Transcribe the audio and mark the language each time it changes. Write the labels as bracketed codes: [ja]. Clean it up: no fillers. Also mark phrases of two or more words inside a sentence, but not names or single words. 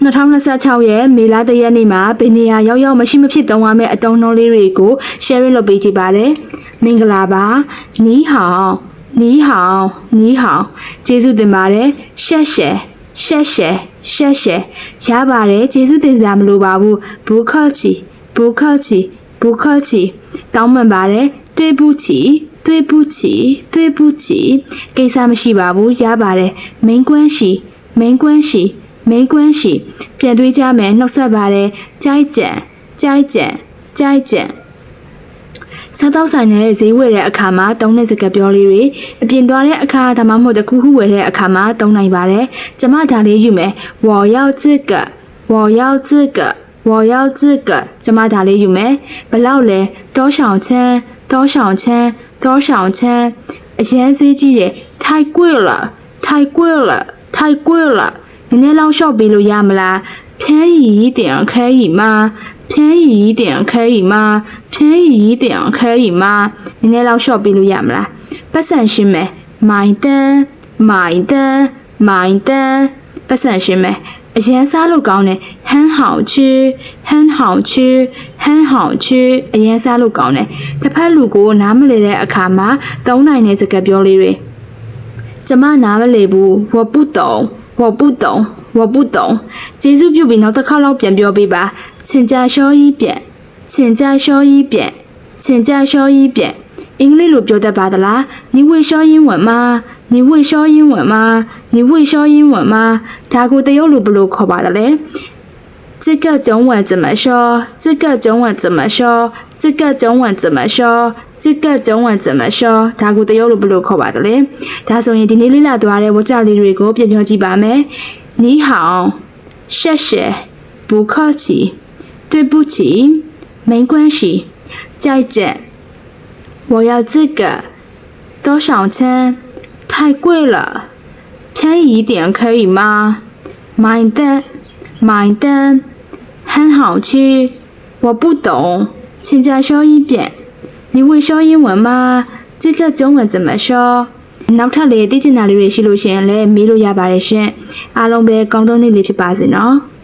[my] 2026 ရဲ့မေလတရက်နေ့မှာဘယ်နေရာရောက်မရှိမဖြစ်သုံးရမယ့်အတုံးနှုံးလေးတွေကို sharing လုပ်ပေးကြပါတယ်။မင်္ဂလာပါ။နီး [zh] 好你好你好 [my] ကျေးဇူးတင်ပါတယ်။ [zh] 谢谢谢谢谢谢 [my] ရပါတယ်ကျေးဇူးတင်စရာမလိုပါဘူး။ [zh] 不客气不客气不客气 [my] တောင်းပန်ပါတယ်။ [zh] 对不起对不起，对不起， [my] ကိစ္စမရှိပါဘူးရပါတယ် [zh] 没关系没关系没关系 [my] ပြန်တွေးကြမယ်နှုတ်ဆက်ပါတယ် [zh] 再见再见再见 [my] စားတော့ဆိုင်နဲ့ဈေးဝယ်တဲ့အခါ မှာသုံးတဲ့စကားပြောလေးတွေအပြင်သွားတဲ့အခါဒါမှမဟုတ်တခုခုဝယ်တဲ့အခါမှာသုံးနိုင်ပါတယ်ကျမဒါလေးယူမယ် [zh] 我要这个我要这个我要这个 [my] ကျမဒါလေးယူမယ်ဘလောက်လဲ [zh] 多少钱多少钱多少钱 [my] အရင်ဈေးကြီးတယ် [zh] 太贵了太贵了太贵了 [my] နည်းနည်းလောက်လျှော့ပေးလို့ရမလား [zh] 便宜一点可以吗便宜一点可以吗便宜一点可以吗 [my] နည်းနည်းလောက်လျှော့ပေးလို့ရမလားပတ်စံရှင်းမယ် [zh] 买单买单买单 [my] ပတ်စံရှင်းမယ်အရင်စားလို့ကောင်းတယ် [zh] 很好吃很好吃很好吃 [my] အရင်စားလို့ကောင်းတယ်တစ်ဖက်လူ ကိုနားမလည်တဲ့အခါမှာသုံးနိုင်တဲ့စကားပြောလေးတွေကျမနားမလည်ဘူး [zh] 我不懂我不懂我不懂 [my] ကျေးဇူးပြုပြီးနောက်တစ်ခါလောက်ပြန်ပြောပေးပါ [zh] 请假休一遍请假休一遍请假休一遍 [my] အင်္ဂလိပ်လိုပြောတတ်ပါသလား [zh] 你会说英文吗你会说英文吗你会说英文吗 [my] ဒါကိုတရုတ်လိုဘယ်လိုခေါ်ပါသလဲ [zh] 这个中文怎么说这个中文怎么说这个中文怎么说这个中文怎么 [my] 说ဒါကိုတရုတ်လိုဘယ်လိုခေါ်ပါသလဲဒါဆိုရင်ဒီနေ့လေ့လာသွားတဲ့ဝါကျလေးတွေကိုပြန်ပြောကြည့်ပါ [zh] မယ်你好谢谢不客气对不起没关系再见我要这个多少钱太贵了便宜一点可以吗买单买单很好吃我不懂请再说一遍你会说英文吗这个中文怎么说 [my] နောက်ထပ်လေးသိချင်တာလေးတွေရှိလို့ရှင်လည်းမေးလို့ရပါတယ်ရှင်အားလုံးပဲကောင်းသောနေ့လေးဖြစ်ပါစေနော်